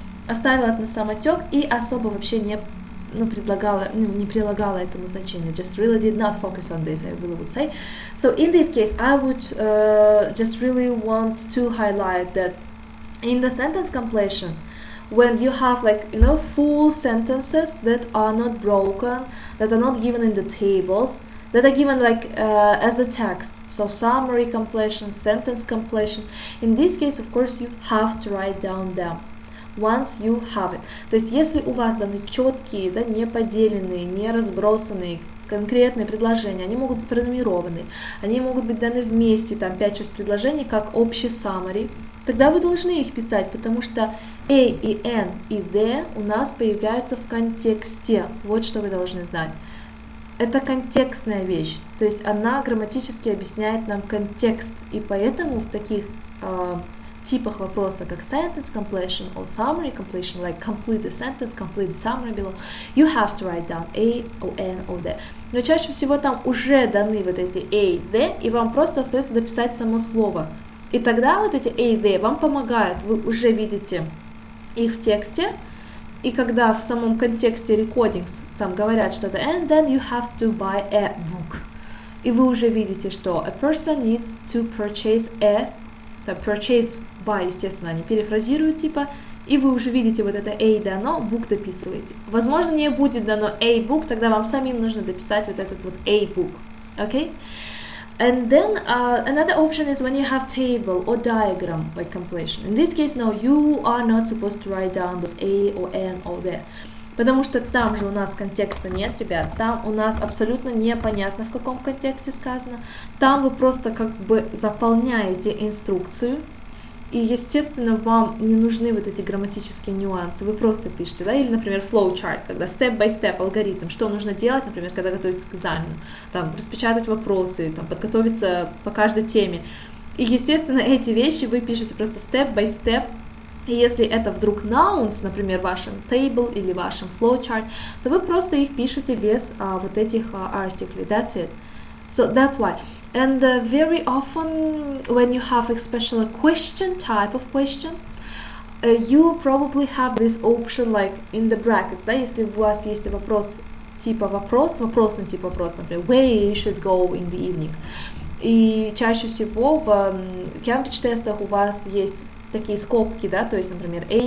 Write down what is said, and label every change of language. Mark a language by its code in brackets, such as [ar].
[ru] Оставила это на самотек и особо вообще не прилагала этому значения. [en] Just really did not focus on this, I really would say. So in this case, I would just really want to highlight that in the sentence completion, when you have full sentences that are not broken, that are not given in the tables, that are given as the text, so summary completion, sentence completion, in this case, of course, you have to write down them once you have it. [ru] То есть, если у вас даны четкие, да, не поделенные, не разбросанные конкретные предложения, они могут быть пронумерованы, они могут быть даны вместе, там 5-6 предложений, как общий summary, тогда вы должны их писать, потому что A и N и D у нас появляются в контексте. Вот что вы должны знать. Это контекстная вещь, то есть она грамматически объясняет нам контекст, и поэтому в таких типах вопроса, как [en] sentence completion or summary completion, like complete the sentence, complete the summary below, you have to write down A or N or D. [ru] Но чаще всего там уже даны вот эти A, D, и вам просто остается дописать само слово. И тогда вот эти A, D вам помогают, вы уже видите их в тексте, и когда в самом контексте recordings там говорят что-то, [en] and then you have to buy a book. [ru] И вы уже видите, что [en] a person needs to purchase purchase by, [ru] естественно, они перефразируют типа, и вы уже видите вот это A дано, book дописываете. Возможно, не будет дано A book, тогда вам самим нужно дописать вот этот вот A book. [en] Okay? And then another option is when you have table or diagram like completion. In this case, no, you are not supposed to write down those A or N or there. [ru] Потому что там же у нас контекста нет, ребят, там у нас абсолютно непонятно, в каком контексте сказано. Там вы просто как бы заполняете инструкцию, И, естественно, вам не нужны вот эти грамматические нюансы, вы просто пишете, да, или, например, flowchart, когда step-by-step алгоритм, что нужно делать, например, когда готовиться к экзамену, там, распечатать вопросы, там, подготовиться по каждой теме. И, естественно, эти вещи вы пишете просто step-by-step, и если это вдруг nouns, например, в вашем table или в вашем flowchart, то вы просто их пишете без вот этих articles, [en] that's it. So that's why. And very often when you have especially a question type of question, you probably have this option like in the brackets, [ru] да, если у вас есть вопрос типа вопрос, вопросный тип вопрос, например, [en] where you should go in the evening. [ru] И чаще всего в Cambridge тестах у вас есть такие скобки, да, то есть, например,